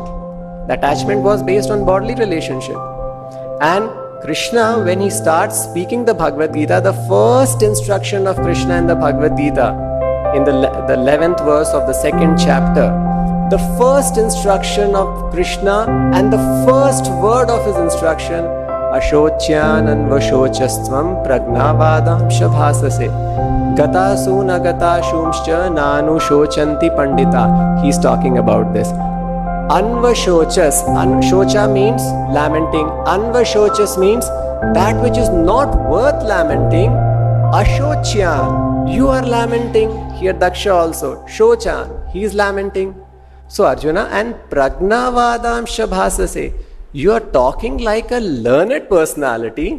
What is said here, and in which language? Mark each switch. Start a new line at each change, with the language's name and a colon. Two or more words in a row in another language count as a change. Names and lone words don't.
English: The attachment was based on bodily relationship. And Krishna, when he starts speaking the Bhagavad Gita, the first instruction of Krishna in the Bhagavad Gita, in the 11th verse of the 2nd chapter, the first instruction of Krishna and the first word of his instruction,
Sanskrit: Ashocyananvashochastvam pragnavadam shabhasase gatasu nagatasumscha nanu shochanti pandita.
English: He's talking about this. Anvashochas, shocha means lamenting. Anvashochas means that which is not worth lamenting. Ashocyan, you are lamenting. Here Daksha also. Shochan, he is lamenting. So Arjuna, and
Sanskrit: pragnavadam shabhasase,
English: you are talking like a learned personality.